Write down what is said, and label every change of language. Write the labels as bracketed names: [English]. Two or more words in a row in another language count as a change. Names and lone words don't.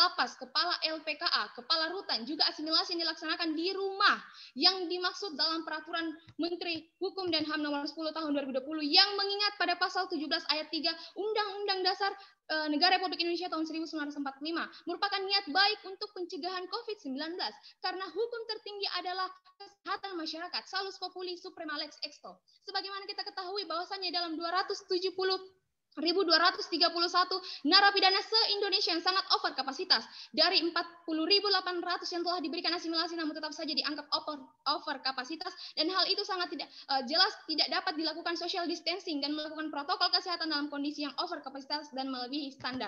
[Indonesian] Lapas, Kepala LPKA, Kepala Rutan, juga asimilasi yang dilaksanakan di rumah yang dimaksud dalam Peraturan Menteri Hukum dan HAM nomor 10 tahun 2020 yang mengingat pada pasal 17 ayat 3 Undang-Undang Dasar Negara Republik Indonesia tahun 1945 merupakan niat baik untuk pencegahan COVID-19 karena hukum tertinggi adalah kesehatan masyarakat, [Latin] salus populi suprema lex exto. [Indonesian] Sebagaimana kita ketahui bahwasanya dalam 231 narapidana se-Indonesia yang sangat over kapasitas dari 40.800 yang telah diberikan asimilasi namun tetap saja dianggap over kapasitas, dan hal itu sangat jelas tidak dapat dilakukan [English] social distancing [Indonesian] dan melakukan protokol kesehatan dalam kondisi yang over kapasitas dan melebihi standar.